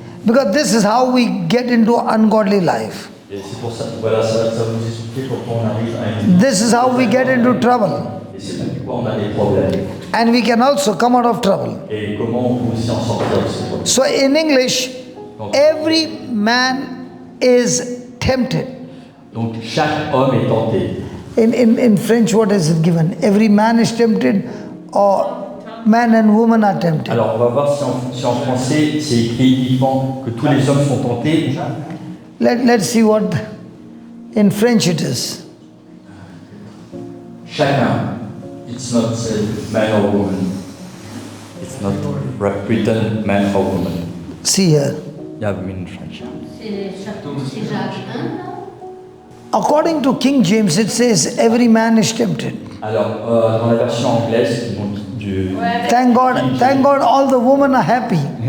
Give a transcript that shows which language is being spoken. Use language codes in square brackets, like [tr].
[en] Because this is how we get into ungodly life. [fr] Et c'est pour ça, voilà, ça va vous expliquer pourquoi on arrive à une... [en] This is how we get into trouble. [fr] Et c'est pourquoi on a des problèmes. [en] And we can also come out of trouble. [fr] Et comment on peut aussi en sortir de ces problèmes. [en] So in English, every man is tempted. [fr] Donc chaque homme est tenté. [en] In French, what is it given? Every man is tempted, or man and woman are tempted. [fr] Alors on va voir si en français c'est écrit uniquement que tous les hommes sont tentés. [en] Let's see what in French it is. [fr] Chacun. [en] It's not man or woman. It's not written man or woman. See here. Yeah, in French. [fr] C'est Jacques 1, non? [en] According to King James, it says every man is tempted. [fr] Alors dans la version anglaise du Ouais, [en] Thank God, all the women are happy.